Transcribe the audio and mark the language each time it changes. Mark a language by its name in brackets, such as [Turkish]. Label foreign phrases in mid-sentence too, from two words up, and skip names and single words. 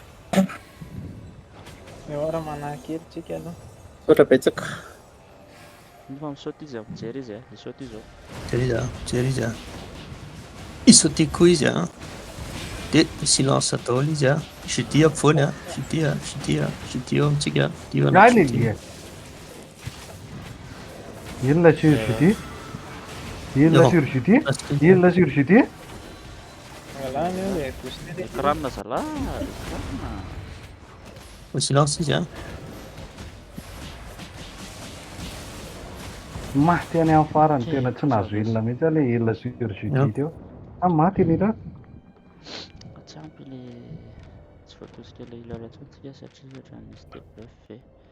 [Malagasy] Eo ara manakely tsika aloha. Sotra betsaka. Ny fa misaoty izy mijery izy e. Isaoty izao. Jery izy a. Isaoty koa izy a. [French] De silence [Malagasy] daholo izy a. Judi ampovoany a. Judi eo amintsika. Judi eo Ngai ana le judi. lia. Inona sur Judi? Inona sur Judi? Inona sur Judi? Wala eo le booster. Ekranina zalahy. Ekranina. [French] Faut silence [Malagasy] izy a. Maty any amin'ny farany tena tsy nahazo elona mihitsy le elona sur Judi teo. Maty ni raha. Tsy ampy le tsy voatosika le healer antsika satria ohatran'ny misy debuff e.